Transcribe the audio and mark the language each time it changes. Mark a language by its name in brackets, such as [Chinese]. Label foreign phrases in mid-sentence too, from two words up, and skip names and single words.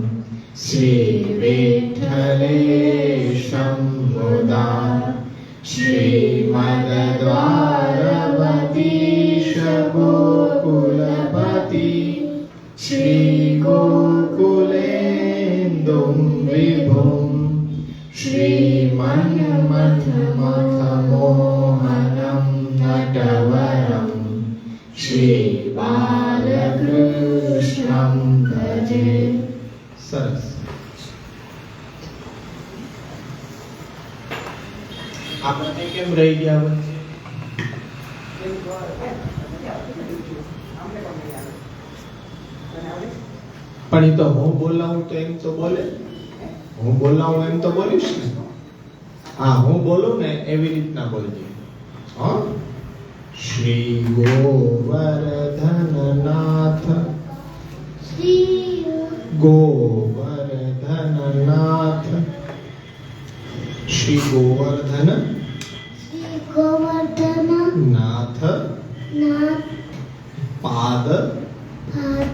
[Sanskrit] श्रीविठ्ठलेशं मुदा श्रीमद्द्वारवतीश गोकुलपति श्रीगोकुलेन्दुं विभुं श्रीमन्मथमोहनं नटवरं श्रीबालकृष्णं भजे। [Gujarati] સરસ આપણે કેમ રહી ગયા વચ્ચે પણ એ તો હું બોલાવું તો એમ તો બોલે હું બોલાવું એમ તો બોલીશ ને હા હું બોલું ને એવી રીતના બોલજે હા શ્રી ગોવર્ધનનાથ श्री [Sanskrit] गोवर्धननाथ श्री गोवर्धन श्री गोवर्धन नाथ नाथ नाथ पाद पाद